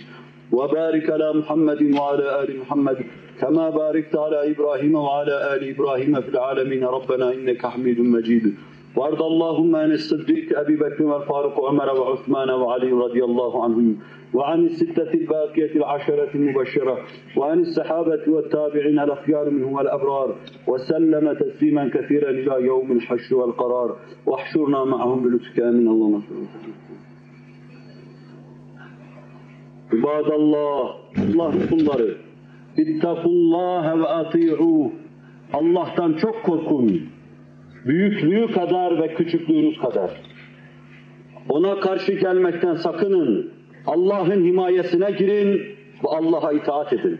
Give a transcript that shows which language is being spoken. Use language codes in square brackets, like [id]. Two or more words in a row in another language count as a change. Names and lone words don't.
[ar] وبارك على محمد وعلى آل محمد كما باركت على إبراهيم وعلى آل إبراهيم في العالمين ربنا إنك حميد مجيد وارض اللهم عن الصديق أبي بكر والفاروق وعمر وعثمان وعلي رضي الله عنهم وعن الستة الباقية العشرة المبشرة وعن الصحابة والتابعين الأخيار منهم والأبرار وسلم تسليما كثيرا إلى يوم الحشر والقرار واحشرنا معهم بلطفك آمين اللهم صل وسلم. عباد الله, [tr] Allah'ın kulları, [ar] اتقوا الله وأطيعوه. [tr] Allah'tan çok korkun. Büyüklüğü kadar ve küçüklüğünüz kadar. Ona karşı gelmekten sakının. Allah'ın himayesine girin ve Allah'a itaat edin.